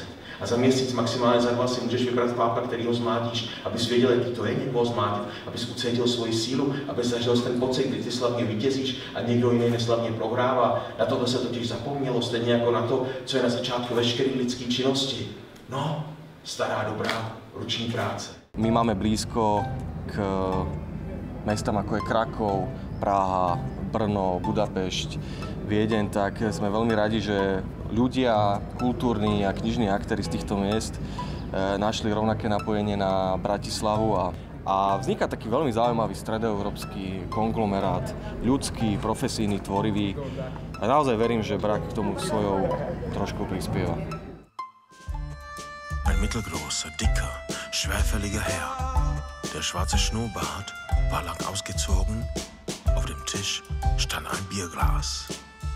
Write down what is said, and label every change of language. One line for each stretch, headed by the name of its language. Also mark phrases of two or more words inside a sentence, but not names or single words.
Czech: A za měsíc, maximálně za 2 si můžeš vybrat chlápka, kterýho zmlátíš, abys věděl, jaký to je někoho zmlátit, abys ucítil svoji sílu, abys zažil ten pocit, kdy ty slavně vítězíš a někdo jiný neslavně prohrává. Na tohle se totiž zapomnělo, stejně jako na to, co je na začátku veškeré lidské činnosti. No, stará dobrá ruční práce.
Slovak: My máme blízko k mestám ako je Krakov, Praha, Brno, Budapešť, Viedeň, tak sme veľmi radi, že ľudia, kultúrni a knižní aktéri z týchto miest našli rovnaké napojenie na Bratislavu a vzniká taký veľmi zaujímavý stredoeurópsky konglomerát, ľudský, profesijný, tvorivý a naozaj verím, že Brak k tomu svojou trošku prispieva.
German: Ein mittelgroßer, dicker, schwerfälliger Herr. Der schwarze Schnurrbart war lang ausgezogen. Auf dem Tisch stand ein Bierglas.